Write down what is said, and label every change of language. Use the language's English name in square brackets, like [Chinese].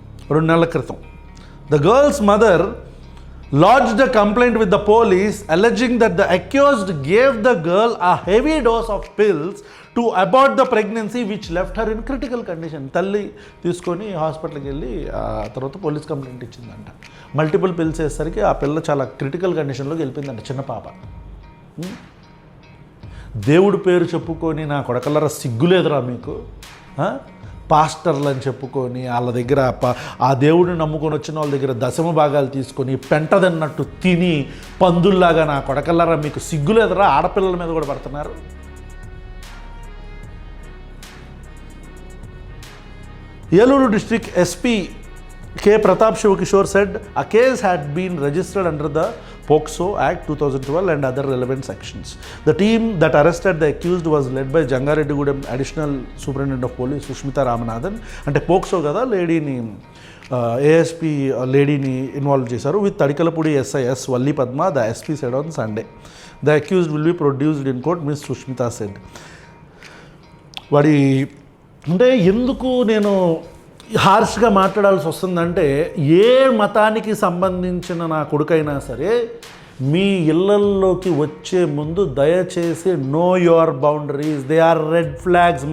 [Telugu] 2 నెలల క్రితం [English] the girl's mother lodged a complaint with the police alleging that the accused gave the girl a heavy dose of pills to abort the pregnancy which left her in critical condition. [Telugu] తల్లి తీసుకొని హాస్పిటల్కి వెళ్ళి తర్వాత police complaint ఇచ్చిందంట. Multiple pills వేసేసరికి ఆ పిల్ల చాలా critical కండిషన్లోకి వెళ్ళిపోయిందంట, చిన్న పాప. దేవుడి పేరు చెప్పుకొని నా కొడకల్లరా సిగ్గులేదురా మీకు? పాస్టర్లు అని చెప్పుకొని వాళ్ళ దగ్గర ఆ దేవుడిని నమ్ముకొని వచ్చిన వాళ్ళ దగ్గర దశమ భాగాలు తీసుకొని పెంటదన్నట్టు తిని పందుల్లాగా నా కొడకల్లరా మీకు సిగ్గులేదురా? ఆడపిల్లల మీద కూడా పడుతున్నారు. [English] Eluru district SP K. Pratap Shivakishore said a case had been registered under the POCSO Act 2012 and other relevant sections. The team that arrested the accused was led by Jangareddygudem Additional Superintendent of Police Sushmita Ramanathan. [Telugu] అంటే POCSO కదా, లేడీని ASP లేడీని involve చేశారు. [English] With Tadikalapudi SIS Valli Padma, the SP said on Sunday. The accused will be produced in court, Ms. Sushmita said. [Telugu] వాడి అంటే ఎందుకు నేను హార్ష్గా మాట్లాడాల్సి వస్తుందంటే, ఏ మతానికి సంబంధించిన నా కొడుకైనా సరే మీ ఇళ్లల్లోకి వచ్చే ముందు దయచేసి [English] Know your boundaries, they are red flags.